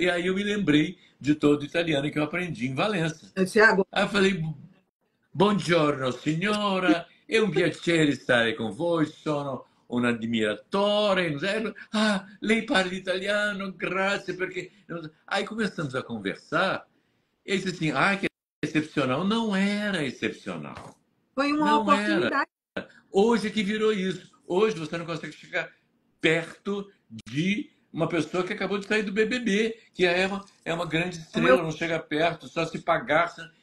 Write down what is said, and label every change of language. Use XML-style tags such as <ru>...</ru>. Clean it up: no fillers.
<pt>E aí eu me lembrei de todo o italiano que eu aprendi em Valença. Eu disse, agora. Aí eu falei,</pt> <it>buongiorno signora, è un piacere stare con voi, sono un admiratore. Lei parla italiano, grazie, perché...</it> <pt>Aí começamos a conversar, e ele disse assim, que excepcional. Não era excepcional. Foi uma Não era. oportunidade. Hoje é que virou isso. Hoje você não consegue chegar perto de uma pessoa que acabou de sair do BBB, que é uma grande estrela, não chega perto, só se pagar.</pt>